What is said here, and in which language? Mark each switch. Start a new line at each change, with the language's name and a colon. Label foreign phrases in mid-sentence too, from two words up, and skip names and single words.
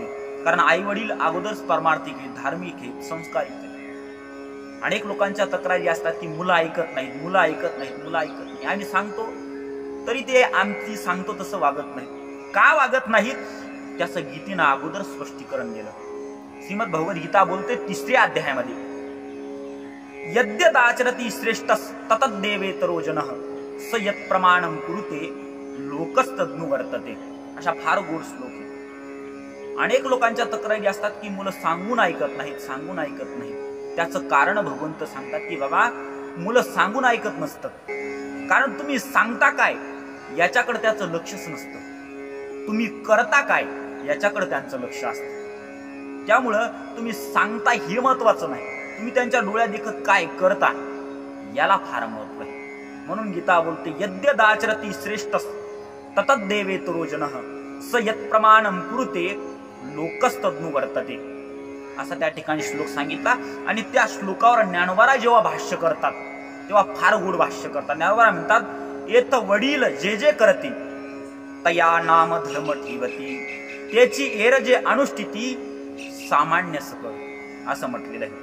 Marathi: कारण आई वडील अगोदरच परमार्थिक आहेत, धार्मिक आहेत, संस्कारिक आहेत. अनेक लोकांच्या तक्रारी असतात की मुलं ऐकत नाहीत, मुलं ऐकत नाहीत, मुलं ऐकत नाही. आम्ही सांगतो तरी ते आमची सांगतो तसं वागत नाहीत. का वागत नाहीत? त्याचं गीतेनं अगोदर स्पष्टीकरण दिलं. श्रीमद भगवद्गीता बोलते 3ऱ्या अध्यायामध्ये,
Sanskrit: यद्यदाचरति श्रेष्ठ ततद्देवेतरो जनः स यत् प्रमाणं कुरुते लोकस्तज्ञो वर्तते.
Marathi: अशा फार गोड श्लोक आहे. अनेक लोकांच्या तक्रारी असतात की मुलं सांगून ऐकत नाहीत, सांगून ऐकत नाहीत. त्याचं कारण भगवंत सांगतात की बाबा मुलं सांगून ऐकत नसतात, कारण तुम्ही सांगता काय याच्याकडे त्याचं लक्षच नसतं, तुम्ही करता काय याच्याकडे त्यांचं लक्ष असतं. त्यामुळं तुम्ही सांगता हे महत्वाचं नाही, तुम्ही त्यांच्या डोळ्यात देखत काय करता याला फार महत्व आहे. म्हणून गीता बोलते,
Sanskrit: यद्यदाचरति श्रेष्ठ ततद्देवेतरो जनः स यत् प्रमाणं कुरुते लोकस्तज्ञो वर्तते,
Marathi: असा त्या ठिकाणी श्लोक सांगितला. आणि त्या श्लोकावर ज्ञानोबराय जेव्हा भाष्य करतात तेव्हा फार गोड भाष्य करतात. ज्ञानोबराय म्हणतात, येत वडील जे जे करती तया नाम धर्म ठेवती, त्याची एर जे अनुष्ठिती सामान्य सकळ, असं म्हटलेलं आहे.